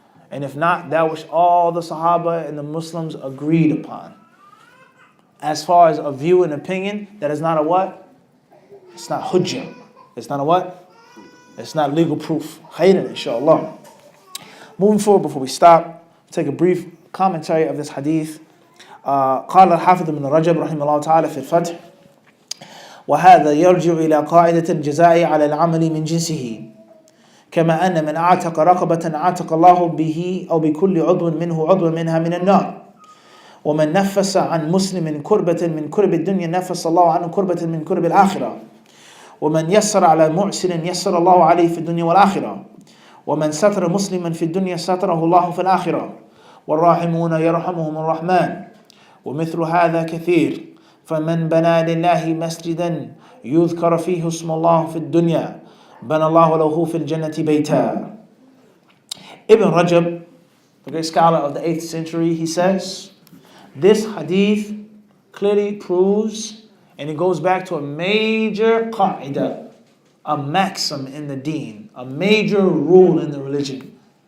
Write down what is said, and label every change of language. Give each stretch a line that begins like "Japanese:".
English: And if not, that which all the Sahaba and the Muslims agreed upon. As far as a view and opinion, that is not a what? It's not hujjah. It's not a what? It's not legal proof.
Arabic: Khairan, inshallah.
English: Moving forward before we stop, take a brief commentary of this hadith.
Arabic: قال الحافظ بن رجب رحمه الله تعالى في الفتح وهذا يرجع إلى قاعدة الجزاء على العمل من جنسه كما أن من أعتق رقبة أعتق الله به أو بكل عضو منه عضو منها من النار ومن نفس عن مسلم كربة من كرب الدنيا نفس الله عنه كربة من كرب الآخرة ومن يسر على معسر يسر الله عليه في الدنيا والآخرة ومن ستر مسلما في الدنيا ستره الله في الآخرة والراحمون يرحمهم الرحمن ومثل هذا كثير فمن بنى لله مسجدا يذكر فيه اسم الله في الدنيا بَنَى اللَّهُ لَهُ فِي الْجَنَّةِ بَيْتًا.
English: Ibn Rajab, the great scholar of the 8th century, he says, this hadith clearly proves, and it goes back to a major qa'idah, a maxim in the deen, a major rule in the religion.